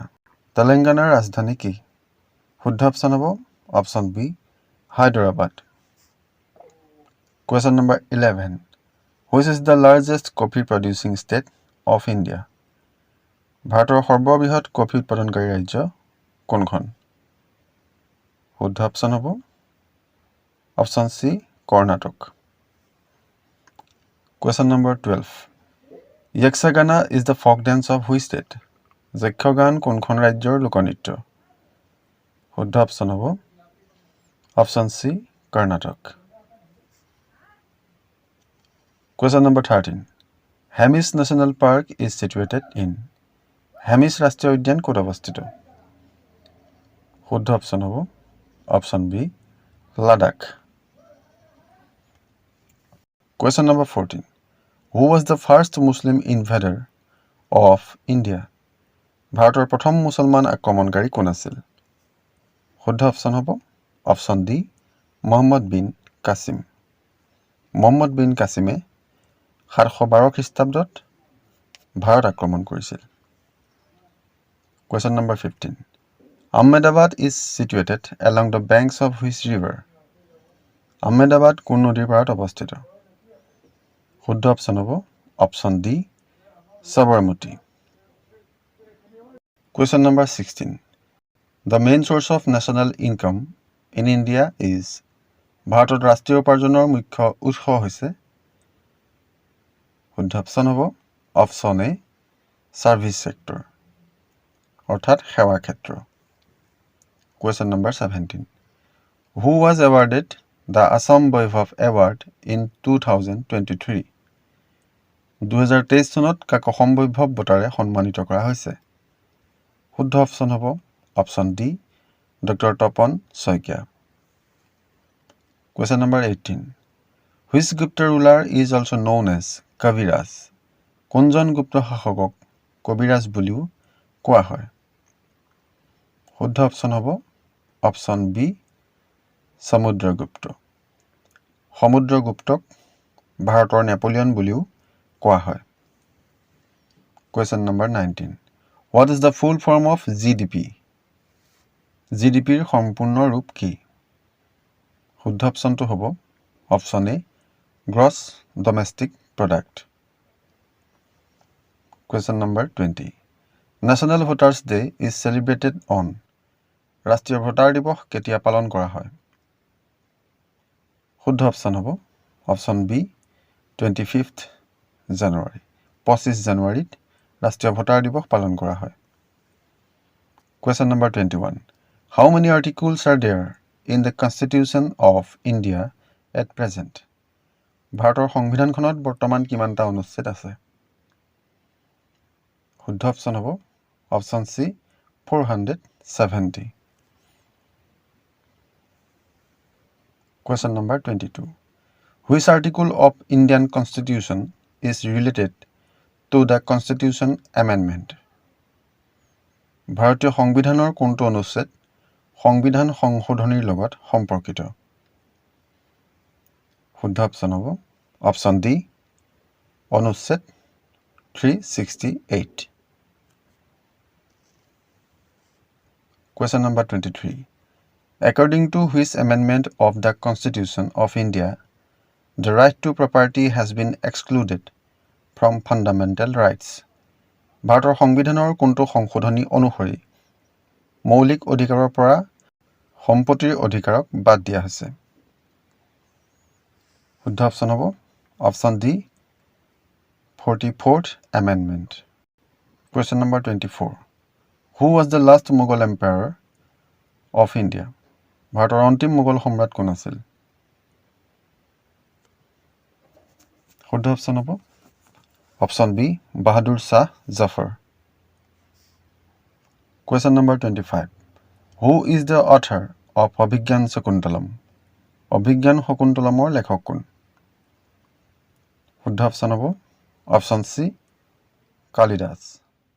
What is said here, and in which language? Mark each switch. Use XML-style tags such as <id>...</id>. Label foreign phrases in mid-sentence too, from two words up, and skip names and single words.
<as>তেলেংগানাৰ ৰাজধানী কি? শুদ্ধ অপশ্যন হ'ব অপশ্যন B, হায়দৰাবাদ।</as> <en>Question number 11. Which is the largest coffee producing state of India?</en> <as>ভাৰতৰ সৰ্ববৃহৎ কফি উৎপাদনকাৰী ৰাজ্য কোনখন? শুদ্ধ অপশ্যন হ'ব অপশ্যন C, কৰ্ণাটক।</as> <en>Question number 12. Yakshagana is the folk dance of which state?</en> <as>যক্ষগান কোনখন ৰাজ্যৰ লোকনৃত্য? শুদ্ধ অপশ্যন হ'ব অপশ্যন C, কৰ্ণাটক।</as> <en>Question number 13. Hemis National Park is situated in?</en> <as>হেমিছ ৰাষ্ট্ৰীয় উদ্যান ক'ত অৱস্থিত? শুদ্ধ অপশ্যন হ'ব অপশ্যন B, লাডাখ।</as> <en>Question number 14. Who was the first Muslim invader of India?</en> <as>ভাৰতৰ প্ৰথম মুছলমান আক্ৰমণকাৰী কোন আছিল? শুদ্ধ অপশ্যন হ'ব অপশ্যন D, মহম্মদ বিন কাছিম। মহম্মদ বিন কাছিমে 712 খ্ৰীষ্টাব্দত ভাৰত আক্ৰমণ কৰিছিল।</as> <en>Question number 15. Ahmedabad is situated along the banks of which river?</en> <as>আহমেদাবাদ কোন নদীৰ পাৰত অৱস্থিত? শুদ্ধ অপশ্যন হ'ব অপশ্যন D, সবৰমতী।</as> <en>Question number 16. The main source of national income in India is?</en> <as>ভাৰতত ৰাষ্ট্ৰীয় উপাৰ্জনৰ মুখ্য উৎস হৈছে? শুদ্ধ অপশ্যন হ'ব অপশ্যন এ</as> <en>service sector</en> <as>অর্থাৎ সেৱা ক্ষেত্ৰ</as> <en>Question number 17 Who was awarded the Assam Vaibhav Award in 2023</en> <as>2023 চনত কাক অসম বৈভৱ বঁটাৰে সন্মানিত কৰা হৈছে শুদ্ধ অপশ্যন হ'ব অপশ্যন ডি ডক্টৰ তপন শইকীয়া</as> <en>Question number 18 Which Gupta ruler is also known as Kaviraj</en> <as>কোনজন গুপ্ত শাসকক কবিৰাজ বুলিও কোৱা হয় শুদ্ধ অপশ্যন হ'ব অপশ্যন বি সমুদ্ৰগুপ্ত সমুদ্ৰগুপ্তক ভাৰতৰ নেপোলিয়ন বুলিও কোৱা হয়</as> <en>Question number 19 What is the full form of GDP</en> <as>GDPৰ সম্পূৰ্ণ ৰূপ কি শুদ্ধ অপশ্যনটো হ'ব অপশ্যন এ</as> <en>gross domestic product Question number 20 National Voters Day is celebrated on</en> <as>ৰাষ্ট্ৰীয় ভোটাৰ দিৱস কেতিয়া পালন কৰা হয় শুদ্ধ অপশ্যন হ'ব অপশ্যন বি 25th জানুৱাৰী 25 জানুৱাৰীত ৰাষ্ট্ৰীয় ভোটাৰ দিৱস পালন কৰা হয়</as> <en>Question number 21 How many articles are there in the Constitution of India at present</en> <as>ভাৰতৰ সংবিধানখনত বৰ্তমান কিমানটা অনুচ্ছেদ আছে শুদ্ধ অপশ্যন হ'ব অপশ্যন সি 470</as> <en>Question number 22 Which article of Indian Constitution is related to the Constitution Amendment</en> <as>ভাৰতীয় সংবিধানৰ কোনটো অনুচ্ছেদ সংবিধান সংশোধনীৰ লগত সম্পৰ্কিত শুদ্ধ অপশ্যন হ'ব অপশ্যন ডি অনুচ্ছেদ</as> <en>368 Question number 23 According to which amendment of the Constitution of India the right to property has been excluded from fundamental rights</en> <as>ভাৰতৰ সংবিধানৰ কোনটো সংশোধনী অনুসৰি মৌলিক অধিকাৰৰ পৰা সম্পত্তিৰ অধিকাৰক বাদ দিয়া হৈছে শুদ্ধ অপশ্যন হ'ব অপশ্যন ডি</as> <en>44th amendment Question number 24 Who was the last Mughal emperor of India</en> <as>ভাৰতৰ অন্তিম মোগল সম্ৰাট কোন আছিল শুদ্ধ অপশ্যন হ'ব অপশ্যন বি বাহাদুৰ শাহ জাফৰ</as> <en>Question number 25 Who is the author of</en> <as>অভিজ্ঞান শকুন্তলম অভিজ্ঞান শকুন্তলমৰ লেখক কোন শুদ্ধ অপশ্যন হ'ব অপশ্যন সি কালিদাস</as>